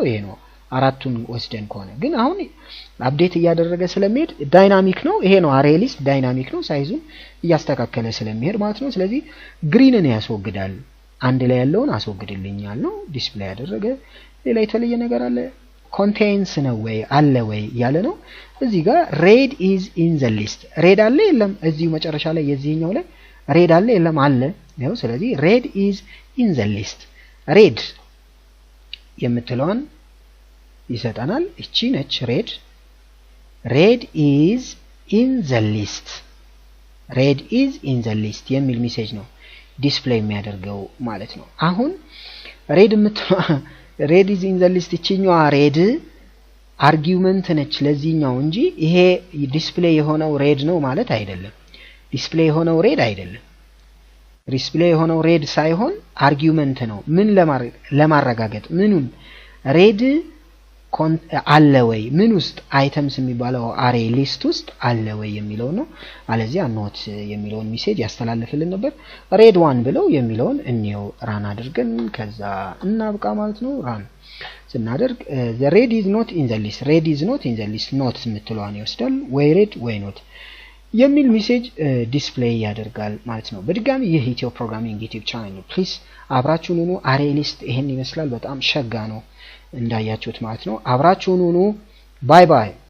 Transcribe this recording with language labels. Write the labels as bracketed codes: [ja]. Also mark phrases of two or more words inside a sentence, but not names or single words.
[am] ይሄ ነው 4ቱን ወስደን ከሆነ ግን አሁን አፕዴት እያደረገ ስለሚሄድ ዳይናሚክ ነው ይሄ ነው ArrayList ዳይናሚክ ነው ሳይዙን እያስተካከለ ስለሚሄድ ማለት ነው ስለዚህ ግሪንን ያስወግዳል አንድ ላይ ያለውን አስወግድልኛል ነው ዲስፕሌይ ያደረገ ሌላ የተለየ ነገር አለ contains ነው ወይ አለ ወይ ያለ ነው እዚህ ጋር [en] red is in the list [am] red አለ የለም እዚሁ መጨረሻ ላይ የዚህኛው ላይ red አለ የለም አለ ነው ስለዚህ [en] red is in the list [am] red የምትለውን ይሰጣናል እቺ ነች [en] red is in the [am] list የሚል ሜሴጅ ነው ዲስፕሌይ የሚያደርገው ማለት ነው አሁን [en] red is in the list [am] እቺኛዋ red አርጊውመንት ነች ለዚህኛው እንጂ ይሄ ዲስፕሌይ የሆነው red ነው ማለት አይደለም ዲስፕሌይ የሆነው red ሳይሆን አርጊውመንት ነው ምን ለማረጋገጥ ምኑን red አለ ወይ ምን ውስጥ items የሚባለው ArrayList ውስጥ አለ ወይ የሚለው ነው አለዚያ not የሚለውን ሜሴጅ ያስተላልፍልን ነበር red 1 ብለው የሚለውን እንየው ራን አድርገን ከዛ እናብቃ ማለት ነው ራን ስናደርግ [en] the red is not in the list [am] not የምትለዋን ይወስዳል ወይ red ወይ not የሚል ሜሴጅ ዲስፕሌይ ያደርጋል ማለት ነው በድጋሚ ይህ ኢትዮ ፕሮግራሚንግ ዩቲዩብ ቻናል ነው ፕሊዝ አብራችሁን ሁኑ ArrayList ይሄን ይመስላል በጣም ሸጋ ነው እንዳያችሁት ማለት ነው አብራችሁን ሁኑ [en] bye bye